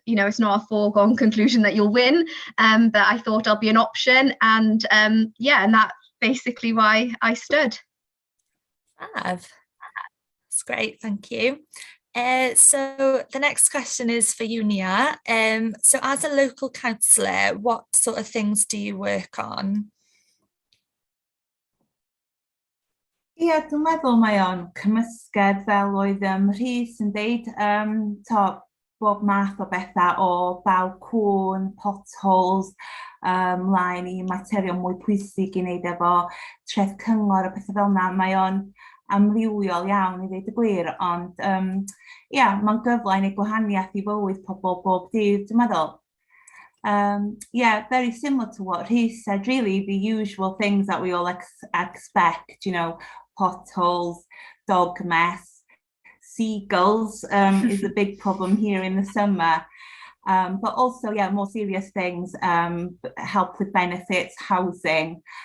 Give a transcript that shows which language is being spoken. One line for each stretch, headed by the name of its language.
English: You know, it's not a foregone conclusion that you'll win, but I thought I'll be an option, and and that's basically why I stood. That's great, thank you. So the next question is for you, Nia. So as a local councillor, what sort of things do you work on?
Welsh: Ie, dwi'n meddwl mae o'n cymysgedd fel oedd Rhys yn deud. bob math o bethau o baw cwn, potholes, mlaen i materion mwy pwysig i wneud efo treth cyngor a pethau fel yna. Mae o'n amrywiol iawn i ddeud y gwir, ond mae'n gyfle i wneud gwahaniaeth i fywyd pobl bob dydd, dwi'n meddwl.
English: Yeah, very similar to what Rhys said, really, the usual things that we all expect, potholes, dog mess, seagulls is a big problem here in the summer. But also, more serious things, help with benefits, housing.